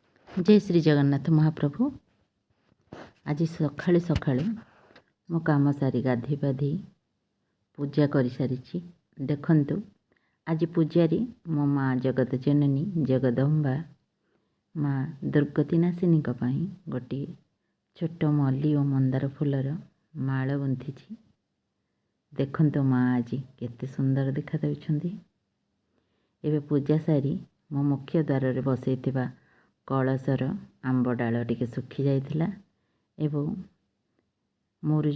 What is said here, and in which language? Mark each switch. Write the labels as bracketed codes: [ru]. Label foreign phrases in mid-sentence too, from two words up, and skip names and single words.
[or] ଜୟ ଶ୍ରୀ ଜଗନ୍ନାଥ ମହାପ୍ରଭୁ। ଆଜି ସକାଳୁ ସକାଳୁ ମୋ କାମ ସାରି ଗାଧେ ପାଧେ ପୂଜା କରି ସାରି। ଦେଖନ୍ତୁ ଆଜି ପୂଜାରୀ ମୋ ମାଁ ଜଗତ ଜନନୀ ଜଗଦମ୍ବା ମାଁ ଦୁର୍ଗତିନାଶିନୀ ଗୋଟେ ଛୋଟ ମଲ୍ଲୀ ଓ ମନ୍ଦାର ଫୁଲର ମାଳ ଗୁନ୍ଥି। ଦେଖନ୍ତୁ ମାଁ ଆଜି କେତେ ସୁନ୍ଦର ଦେଖା ଦେଉଛନ୍ତି। ଏବେ ପୂଜା ସାରି ମୋ ମୁଖ୍ୟ ଦ୍ୱାର ରେ ବସାଇଥିବା କଳସର ଆମ୍ବ ଡାଳ ଟିକେ ଶୁଖି ଯାଇଥିଲା ଏବଂ ମୁରୁଜ